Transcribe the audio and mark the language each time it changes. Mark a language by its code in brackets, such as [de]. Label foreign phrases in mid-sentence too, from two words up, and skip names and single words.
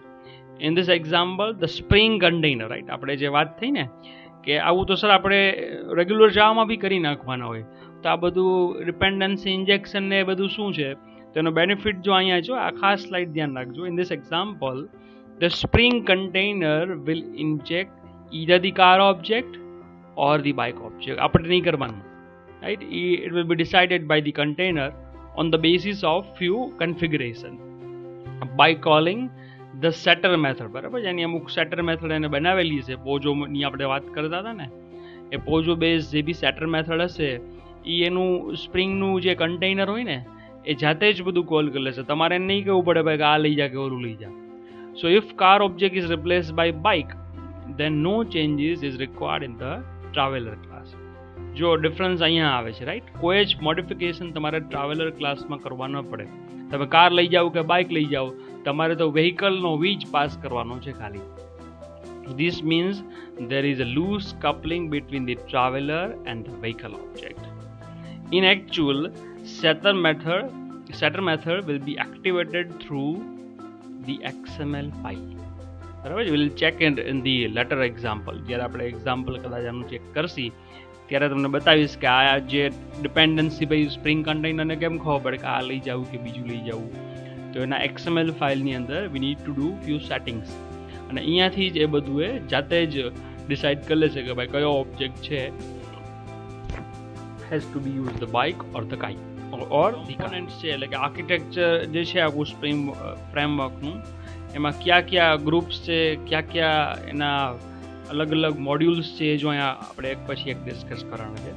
[en] In this example the Spring container, [gu] રાઈટ, આપણે જે વાત થઈ ને કે આવું તો સર આપણે રેગ્યુલર જાવામાં બી કરી નાખવાના હોય, તો આ બધું [en] dependency injection [gu] ને બધું શું છે તેનો બેનિફિટ જો અહીંયા જો આ ખાસ સ્લાઇડ ધ્યાન રાખજો. [en] In this example the Spring container will inject either the car object or the bike object. [gu] આપણે નહીં કરવાનું, [en] right, it will be decided by the container on the basis of few configuration by calling the setter method. [gu] બરાબર, જેની અમુક [en] setter method [gu] એને બનાવેલી છે, POJO ની આપણે વાત કરતા હતા ને, એ POJO બેઝ જે બી [en] setter method [gu] હશે એ એનું સ્પ્રિંગનું જે કન્ટેનર હોય ને એ જાતે જ બધું કોલ કરી લેશે, તમારે નહીં કહેવું પડે ભાઈ કે આ લઈ જા કે ઓલું લઈ જા. [en] So if car object is replaced by bike then no changes is required in the traveler class. [gu] જો ડિફરન્સ અહીંયા આવે છે, રાઈટ, કોઈ જ મોડિફિકેશન તમારે ટ્રાવેલર ક્લાસમાં કરવા ન પડે. તમે કાર લઈ જાઓ કે બાઇક લઈ જાઓ, તમારે તો વેહિકલનો વીજ પાસ કરવાનો છે ખાલી. [en] This means there is a loose coupling between the traveler and the vehicle object. In actual, setter method will be activated through the XML file. બરાબર, we'll check in the later example. [gu] જ્યારે આપણે એક્ઝામ્પલ કદાચ આનું ચેક કરશી ત્યારે તમને બતાવીશ કે આ જે ડિપેન્ડન્સી ભાઈ [en] Spring container [gu] કેમ ખબર પડે કે આ લઈ જવું કે બીજું લઈ જવું. તો એના XML ફાઇલની અંદર [en] we need to do few settings, [gu] અને અહીંયાથી જ એ બધું એ જાતે જ ડિસાઇડ કરી લેશે કે ભાઈ કયો ઓબ્જેક્ટ છે [en] has to be use the bike or the kai or the components [gu] છે, એટલે કે આર્કિટેક્ચર જે છે આખું સ્પ્રિંગ ફ્રેમવર્કનું એમાં કયા કયા ગ્રુપ્સ છે, કયા એના અલગ અલગ મોડ્યુલ્સ છે, જો અહીંયા આપણે એક પછી એક ડિસ્કસ કરવાનું છે.